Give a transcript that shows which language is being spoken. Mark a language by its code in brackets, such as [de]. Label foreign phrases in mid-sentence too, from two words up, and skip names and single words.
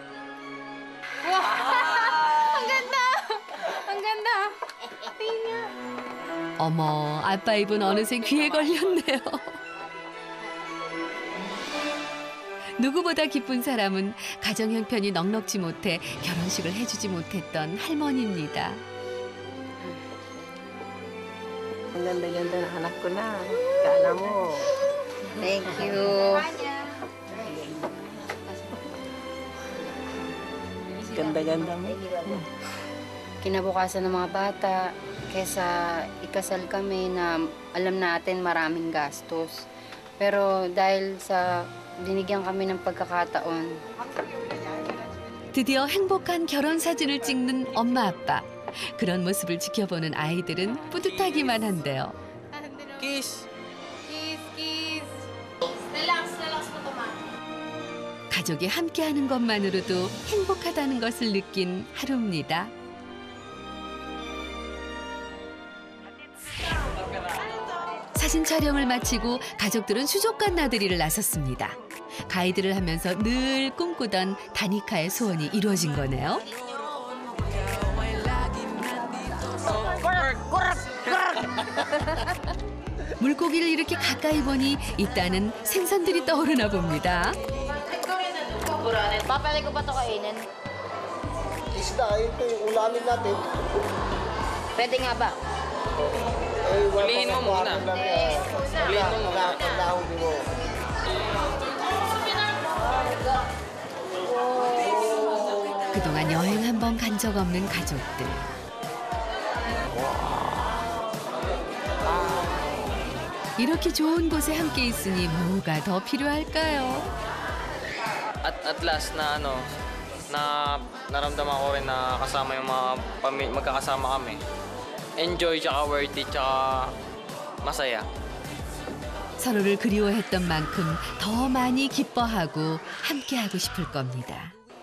[tl] Ang ganda! Ang ganda! Tingnan. [ko] 어머, 아빠 입은 어느새 귀에 걸렸네요. 누구보다 기쁜 사람은 가정 형편이 넉넉지 못해 결혼식을 해주지 못했던 할머니입니다. [tl] Ang ganda-ganda ng anak ko na. Sana mo. [en] Thank you. [tl] Ganda-ganda mo. Kinabukasan ng mga bata, kesa ikasal kami na alam natin maraming gastos. Pero dahil sa binigyan kami ng pagkakataon, [ko] 드디어 행복한 결혼 사진을 찍는 엄마 아빠. 그런 모습을 지켜보는 아이들은 뿌듯하기만 한데요. [en] Kiss! Kiss, kiss. Relax, relax [tl] mo to, ma. [ko] 가족이 함께하는 것만으로도 행복하다는 것을 느낀 하루입니다. 사진 촬영을 마치고 가족들은 수족관 나들이를 나섰습니다. 가이드를 하면서 늘 꿈꾸던 다니카의 소원이 이루어진 거네요. 물고기를 이렇게 가까이 보니 있다는 생선들이 떠오르나 봅니다. [tl] Papalay ko ba ito kainin? Isda, ito yung ulamin natin. Pwede nga ba? Hulihin mo muna. Hulihin mo muna. Nahuli mo. [ko] 그동안 여행 한 번 간 적 없는 가족들. 이렇게 좋은 곳에 함께 있으니 뭐가 더 필요할까요? [en] At last [tl] na naramdaman ko rin na kasama yung mga magkakasama kami. Enjoy, tsaka worthy, tsaka masaya. [ko] 서로를 그리워했던 만큼 더 많이 기뻐하고 함께하고 싶을 겁니다.